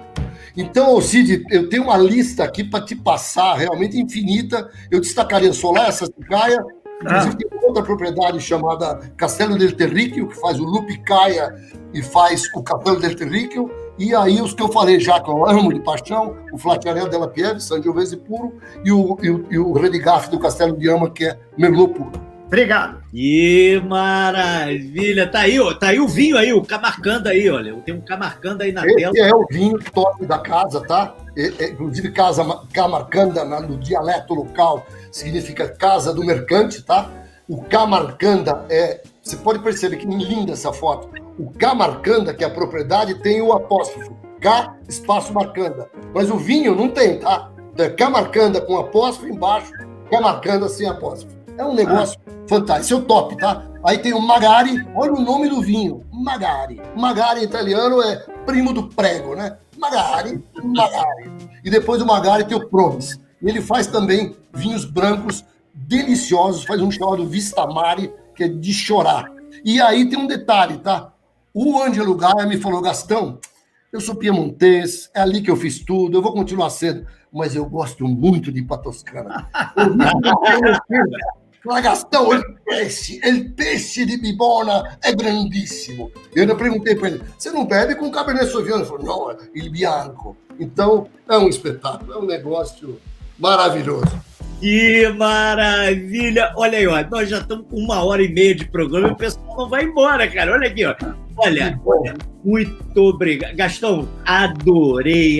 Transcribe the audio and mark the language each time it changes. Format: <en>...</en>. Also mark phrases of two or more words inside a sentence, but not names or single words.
<pt>Então, Cid, eu tenho uma lista aqui para te passar, realmente infinita. Eu destacaria Solar, Sassicaia, inclusive tem outra propriedade chamada Castello del Terricchio, que faz o Lupicaia e faz o Castello del Terricchio, e aí os que eu falei já, que eu amo de paixão, o Flaciarel della Pieve, Sangiovese puro, e o Redigaf do Castello di Ama, que é Merlot puro. Obrigado. Que maravilha! Tá aí o vinho aí, o Camarcanda aí, olha. Tem um Camarcanda aí na tela. Esse é o vinho top da casa, tá? Inclusive, casa Camarcanda, no dialeto local, significa casa do mercante, tá? O Camarcanda você pode perceber que linda essa foto. O Camarcanda, que é a propriedade, tem o apóstrofo. K, espaço Marcanda. Mas o vinho não tem, tá? É Camarcanda com apóstrofo embaixo, Camarcanda sem apóstrofo. É um negócio fantástico. Esse é o top, tá? Aí tem o Magari. Olha o nome do vinho. Magari. Magari em italiano é primo do prego, né? Magari. E depois do Magari tem o Promis. E ele faz também vinhos brancos deliciosos. Faz um chamado Vista Mare, que é de chorar. E aí tem um detalhe, tá? O Ângelo Gaia me falou, Gastão, eu sou piemontês, é ali que eu fiz tudo, eu vou continuar sendo, mas eu gosto muito de ir pra Toscana. Fala, Gastão, el peixe de Bibona é grandíssimo. Eu ainda perguntei para ele, você não bebe com Cabernet Sauvignon? Ele falou, não,</pt> <it>il bianco.</it> <pt>Então, é um espetáculo, é um negócio maravilhoso. Que maravilha! Olha aí, ó, nós já estamos com 1h30 de programa e o pessoal não vai embora, cara. Olha aqui, ó. Olha, muito obrigado. Gastão, adorei.</pt>